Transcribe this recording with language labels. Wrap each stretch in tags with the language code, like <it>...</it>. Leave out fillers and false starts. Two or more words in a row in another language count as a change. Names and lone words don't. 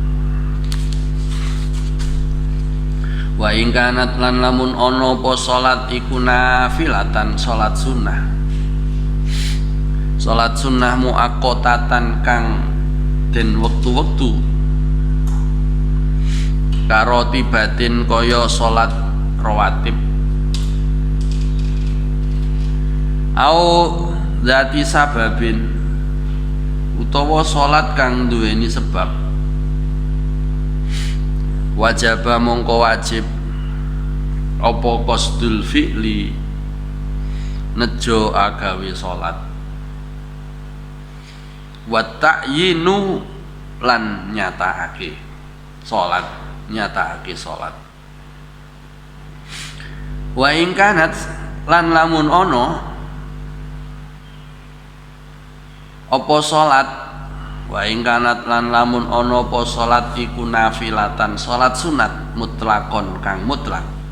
<jv>wa ingkanat lan lamun ana apa salat iku nafilatan salat sunnah muaqqatatan kang den wektu-wektu karo tibatin kaya salat rawatib</jv> <ar>أو ذات سبب</ar> <jv>utawa salat kang duweni sebab wajaba mongko wajib apa</jv> <ar>قصد الفعل</ar> <jv>nejo agawe salat</jv> <ar>وتعيين</ar> <jv>lan nyatakake salat wa ingkanat lan lamun ana apa salat wa ingkanat lan lamun ana apa salat iku nafilatan salat sunat mutlakon kang mutlak</jv>